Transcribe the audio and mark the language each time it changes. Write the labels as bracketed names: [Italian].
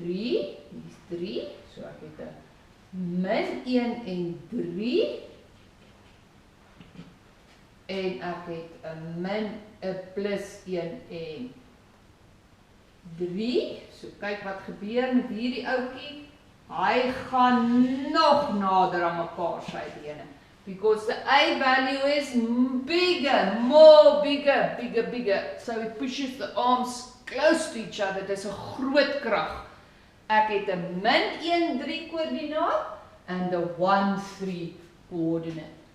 [Afrikaans] Hier is 3. So ek het 'n min 1 en 3. En ek het 'n plus 1 en 3. So kyk wat gebeur met hierdie ouetjie. Hy gaan nog nader aan mekaar sy bene. [English] Because the A value is bigger, more bigger, bigger, bigger. So it pushes the arms close to each other. [Afrikaans] Dis 'n groot krag. Ek het 'n min 1, 3 koördinaat en 'n 1, 3 coördinate.